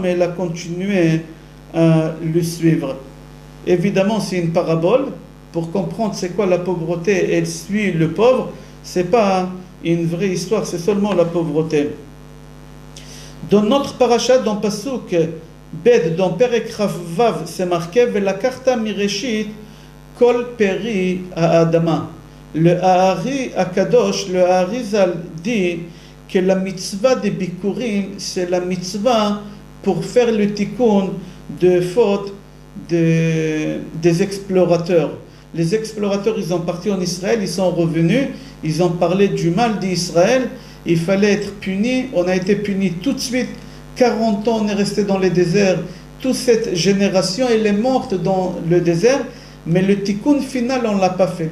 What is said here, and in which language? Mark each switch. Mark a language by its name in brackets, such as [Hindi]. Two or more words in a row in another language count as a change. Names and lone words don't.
[French] Elle a continué à le suivre. Évidemment, c'est une parabole. Pour comprendre c'est quoi la pauvreté, elle suit le pauvre. Ce n'est pas une vraie histoire, c'est seulement la pauvreté. Dans notre parasha, dans [Hebrew] פסוק ב, [French] dans [Hebrew] פרק ו, [French] c'est marqué [Hebrew] ולקחת מראשית כל פרי האדמה. [French] Le [Hebrew] הארי הקדוש, [French] le Aharizal dit que la mitzvah des bikurim, c'est la mitzvah pour faire le tikkun de faute des explorateurs. Les explorateurs, ils ont parti en Israël, ils sont revenus, ils ont parlé du mal d'Israël, il fallait être puni, on a été puni tout de suite, 40 ans on est resté dans les déserts, toute cette génération elle est morte dans le désert, mais le tikkun final on ne l'a pas fait.